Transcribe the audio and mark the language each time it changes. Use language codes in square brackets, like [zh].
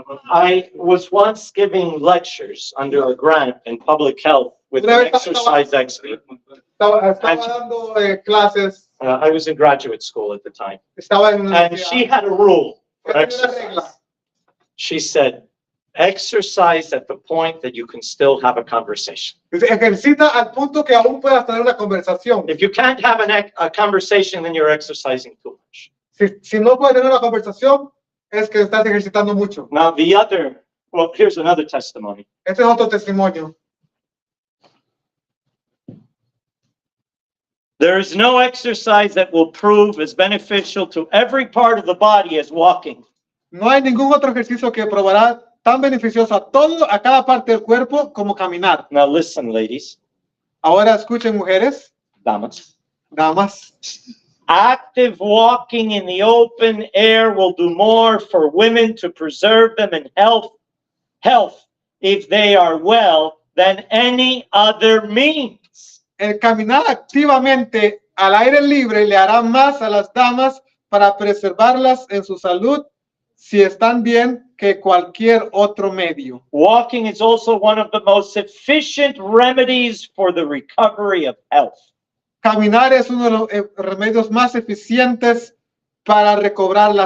[en] I was once giving lectures under a grant in public health with an exercise expert. [es] estaba dando clases, [en] I was in graduate school at the time. [es] estaba en una [en] And she had a rule for [es] Tenía una [en] exercise. [es] regla. [en] She said, exercise at the point that you can still have a conversation. [es] Dice, ejercita al punto que aún puedas tener una conversación. [en] If you can't have a conversation, then you're exercising too much. [es] Si no puedes tener una conversación, es que estás ejercitando mucho. [en] Now, well, here's another testimony. [es] Este es otro testimonio. [en] There is no exercise that will prove as beneficial to every part of the body as walking. [es] No hay ningún otro ejercicio que probará tan beneficioso a cada parte del cuerpo como caminar. [en] Now, listen, ladies. [es] Ahora escuchen, mujeres, damas. damas. [en] Active walking in the open air will do more for women to preserve them in health if they are well than any other means. [es] El caminar activamente al aire libre le hará más a las damas para preservarlas en su salud si están bien que cualquier otro medio. [en] Walking is also one of the most efficient remedies for the recovery of health. [es] Caminar es uno de los remedios más eficientes para recobrar la